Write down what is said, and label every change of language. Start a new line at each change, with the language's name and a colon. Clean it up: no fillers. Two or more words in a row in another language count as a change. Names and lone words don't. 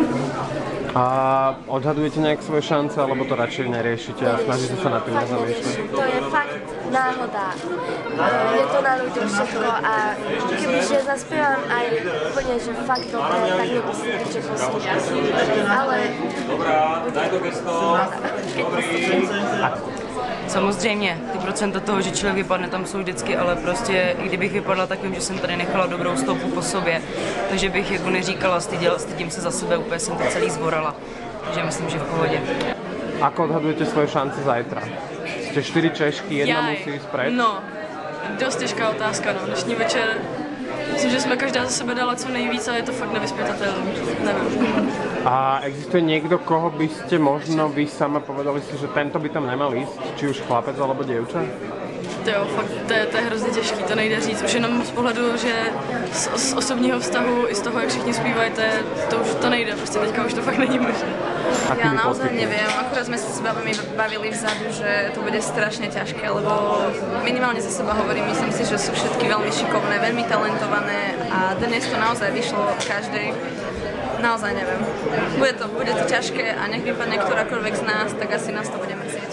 Slovak: A odhadujete nejak svoje šance, alebo to radšej neriešite a snažíte sa na tým nezamýšľať? To je fakt náhoda. Je to na ľuďoch všetko a kebyže zaspievam aj úplne, že fakt dobre, tak nemusím byť, že postupím. Ale keď postupím.
Czech: Samozřejmě, ty procenta toho, že člověk vypadne, tam jsou vždycky, ale prostě, i kdybych vypadla, tak vím, že jsem tady nechala dobrou stopu po sobě, takže bych jako neříkala, stydím se za sebe, úplně jsem to celý zborala, takže myslím, že v pohodě.
Slovak: Ako odhadujete svoje šance zajtra? Ste 4 Češky, jedna musí ísť preč?
Czech: No, dost těžká otázka, no, dnešní večer. Myslím, že jsme každá za sebe dala co nejvíc a je to fakt nevyspytatelné, nevím.
Slovak: A existuje niekto, koho by ste možno vy sama povedali si, že tento by tam nemal ísť, či už chlapec alebo dievča?
Czech: Jo, fakt, to je hrozně těžký, to nejde říct. Už jenom z pohledu, že z osobního vztahu i z toho, jak všichni zpívají, to už to nejde, prostě teďka už to fakt není možné.
Slovak: Ja naozaj neviem, akurát sme sa s babami bavili vzadu, že to bude strašne ťažké, lebo minimálne za seba hovorím, myslím si, že sú všetky veľmi šikovné, veľmi talentované a dnes to naozaj vyšlo každej. Naozaj neviem. Bude to ťažké a nech vypadne ktorákoľvek z nás, tak asi nás to budeme.